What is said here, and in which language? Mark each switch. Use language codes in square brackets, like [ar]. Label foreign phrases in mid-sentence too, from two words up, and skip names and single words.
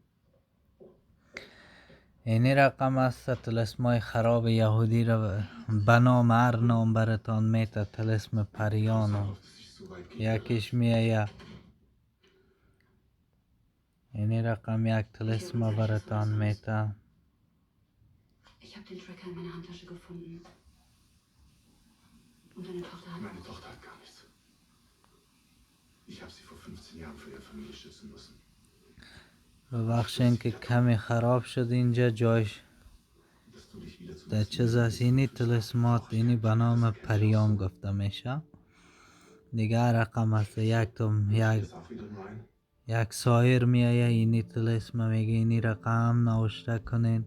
[fa] اینی رقم است طلسمای خراب یهودی را به نام هر نام برتان میته. طلسم پریانو یکیش میایه. اینی رقم یک طلسم برتان میته. [de] Ich habe den Tracker in meiner Handtasche gefunden. Und deine Tochter hat... Meine Tochter hat gar nichts. Ich habe sie vor 15 Jahren für ihre Familie schützen müssen. [fa] ببخشین که کمی خراب شد اینجا جایش. در چیز از اینی طلسمات اینی به نام پریان گفته میشه. دیگه رقم است یک سایر میایه اینی طلسم میگه اینی رقم نوشته کنین.